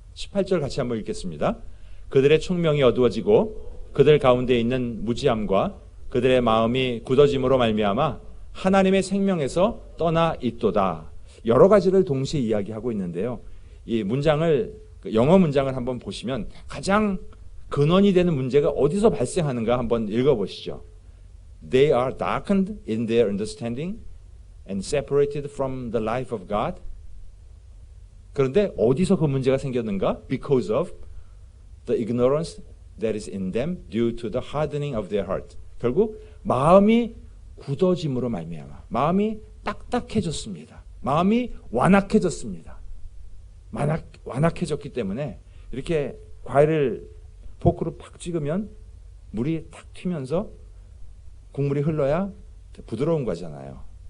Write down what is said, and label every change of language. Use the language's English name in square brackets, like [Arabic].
[Korean] 18절 같이 한번 읽겠습니다. 그들의 총명이 어두워지고 그들 가운데 있는 무지함과 그들의 마음이 굳어짐으로 말미암아 하나님의 생명에서 떠나 있도다. 여러 가지를 동시에 이야기하고 있는데요. 이 문장을, 영어 문장을 한번 보시면 가장 근원이 되는 문제가 어디서 발생하는가 한번 읽어보시죠. [English] They are darkened in their understanding and separated from the life of God. [Korean] 그런데 어디서 그 문제가 생겼는가? [English] Because of the ignorance that is in them due to the hardening of their heart. [Korean] 결국 마음이 굳어짐으로 말미암아 마음이 딱딱해졌습니다. 마음이 완악해졌습니다. 완악해졌기 때문에 이렇게 과일을 포크로 팍 찍으면 물이 탁 튀면서 국물이 흘러야 부드러운 거잖아요.